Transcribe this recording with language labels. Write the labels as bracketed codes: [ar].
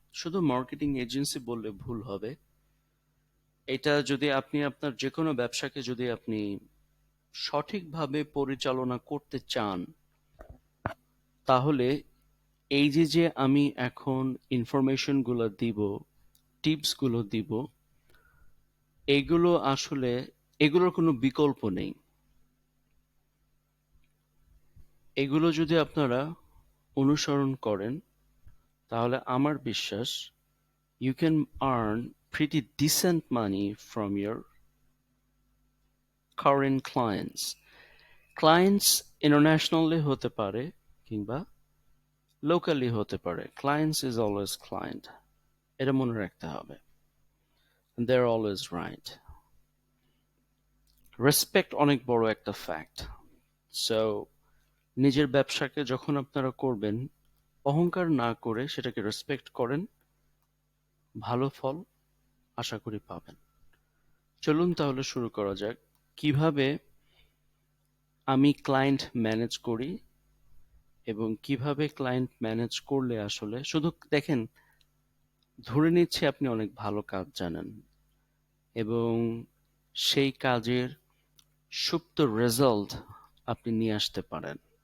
[bn] শুধু marketing agency বললে ভুল হবে। এটা যদি আপনি আপনার যে কোনো ব্যবসাকে যদি আপনি সঠিকভাবে পরিচালনা করতে চান, তাহলে এই যে আমি এখন ইনফরমেশন গুলো দিব, টিপস গুলো দিব, এগুলো আসলে এগুলোর কোনো বিকল্প নেই। এগুলো যদি আপনারা অনুসরণ করেন, তাহলে আমার বিশ্বাস [en] you can earn pretty decent money from your current clients. Clients internationally [bn] হতে পারে কিংবা locally হতে পারে। [en] Clients is always client. [bn] এটা মনে রাখতে হবে। [en] And they're always right. [bn] Respect অনেক বড় একটা fact. So নিজের ব্যবসাকে যখন আপনারা করবেন, অহংকার না করে সেটাকে রেসপেক্ট করেন, ভালো ফল আশা করি পাবেন। চলুন তাহলে শুরু করা যাক। কিভাবে আমি ক্লায়েন্ট ম্যানেজ করি এবং কিভাবে ক্লায়েন্ট ম্যানেজ করলে আসলে শুধু দেখেন, ধরে নিচ্ছি আপনি অনেক ভালো কাজ জানেন এবং সেই কাজের সুপ্ত রেজাল্ট আপনি নিয়ে আসতে পারেন।